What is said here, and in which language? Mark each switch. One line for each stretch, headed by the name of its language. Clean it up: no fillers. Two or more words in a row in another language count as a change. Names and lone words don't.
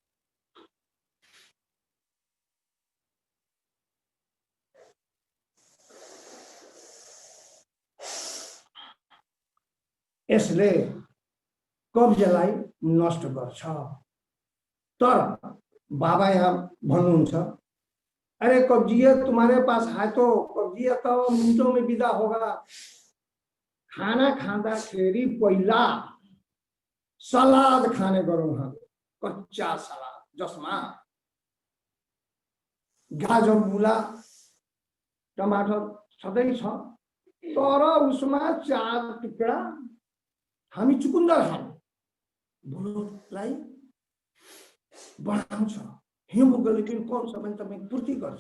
Nepali: यसले कब्जलाई नष्ट गर्छ। तर बाबा यहाँ भन्नुहुन्छ,
Hindi: अरे कब्जियत तुम्हारे पास है तो कब्जियत तो मिनटों में विदा होगा।
Nepali: खाना खाँदाखेरि पहिला सलाद खाने गरौँ हामी, कच्चा सलाद जसमा गाजर मूला टमाटर छँदै छ, तर उसमा 4 टुक्रा हामी चुकुन्दर खानु, बुलोलाई बढाउँछ, हिमोग्लोबिन कम छ भने तपाईँ पूर्ति गर्छ।